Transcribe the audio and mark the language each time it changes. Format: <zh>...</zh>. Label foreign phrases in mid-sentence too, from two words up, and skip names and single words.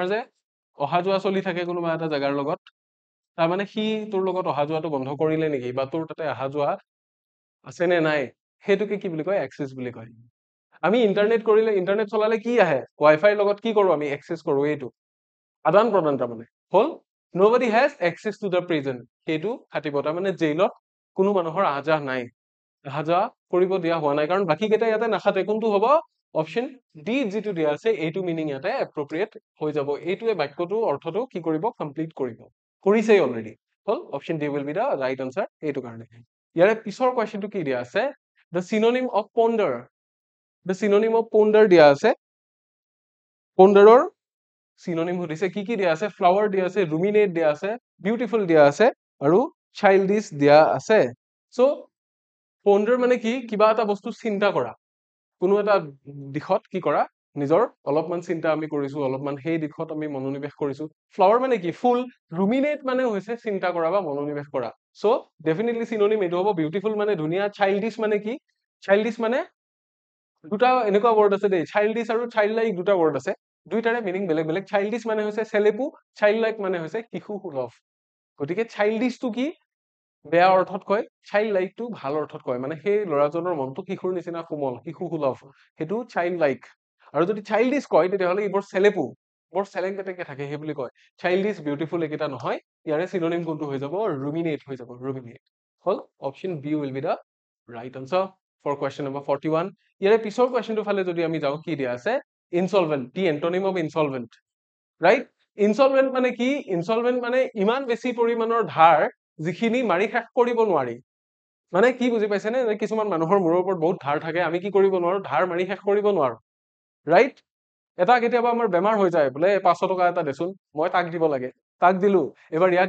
<as>যে অহা যোৱা চলি থাকে কোনোবা এটা জাগাৰ লগত তাৰ মানে সি তোৰ লগত অহা যোৱাটো বন্ধ কৰিলে নেকি বা তোৰ তাতে অহা যোৱা আছে নে নাই সেইটোকে কি বুলি কয় এক্সেছ বুলি কয় আমি ইন্টাৰনেট কৰিলে ইন্টাৰনেট চলালে কি আহে ৱাইফাইৰ লগত কি কৰো আমি এক্সেছ কৰো এইটো আদান প্ৰদান তাৰ মানে হল</as> <en>nobody has access to the prison</en> <as>সেইটো খাটিব তাৰ মানে জেইলত কোনো মানুহৰ আহা নাই আহা কৰিব দিয়া হোৱা নাই কাৰণ বাকি কেইটা ইয়াতে নাখাতে কোনটো হ'ব অপচন ডি যিটো দিয়া আছে এইটো মিনিং ইয়াতে এপ্ৰোপ্ৰিয়েট হৈ যাব এইটোৱে বাক্যটো অৰ্থটো কি কৰিব কমপ্লিট কৰিব কৰিছেই অলৰেডি হল</as> <en>option D will be the right answer</en> <as>এইটো কাৰণে ইয়াৰে পিছৰ কোৱেশ্চনটো কি দিয়া আছে</as> <en>the synonym of ponder the synonym of ponder</en> <as>দিয়া আছে ponderৰ synonym সুধিছে কি দিয়া আছে flower দিয়া আছে ruminate দিয়া আছে beautiful দিয়া আছে আৰু childish দিয়া আছে so ponder মানে কি কিবা এটা বস্তু চিন্তা কৰা কোনো এটা দিশত কি কৰা নিজৰ অলপমান চিন্তা আমি কৰিছো অলপমান সেই দিশত আমি মনোনিবেশ কৰিছো flower মানে কি ফুল ruminate মানে হৈছে চিন্তা কৰা বা মনোনিবেশ কৰা</as> <en>so definitely synonym</en> <as>এইটো হ'ব beautiful মানে ধুনীয়া childish মানে কি childish মানে দুটা এনেকুৱা word আছে দেই childish আৰু childlike দুটা word আছে দুইটাৰে মিনিং বেলেগ বেলেগ childish মানে হৈছে চেলেপু childlike মানে হৈছে শিশু সুলভ গতিকে childish টো কি বেয়া অৰ্থত কয় childlike টো ভাল অৰ্থত কয় মানে সেই ল'ৰাজনৰ মনটো শিশুৰ নিচিনা কোমল শিশু সুলভ সেইটো childlike আৰু যদি childish কয় তেতিয়াহ'লে ইবোৰ চেলেপু বৰ চেলেংকেটেকে থাকে সেই বুলি কয় childish beautiful একেটা নহয় ইয়াৰে synonym কোনটো হৈ যাব ruminate হৈ যাব ruminate হল অপচন</as> <en>B will be the right answer for question number 41</en> <as>ইয়াৰে পিছৰ কুৱেশ্যনটো ফালে যদি আমি যাওঁ কি দিয়া আছে insolvent</as> <en>the antonym of insolvent right</en> <as>insolvent মানে কি insolvent মানে ইমান বেছি পৰিমাণৰ ধাৰ যিখিনি মাৰি শেষ কৰিব নোৱাৰি মানে কি বুজি পাইছে নে কিছুমান মানুহৰ মূৰৰ ওপৰত বহুত ধাৰ থাকে আমি কি কৰিব নোৱাৰো ধাৰ মাৰি শেষ কৰিব নোৱাৰো ৰাইট এটা কেতিয়াবা আমাৰ বেমাৰ হৈ যায় বোলে 500 টকা এটা দেচোন মই তাক দিব লাগে তাক দিলো এবাৰ ইয়াক</as>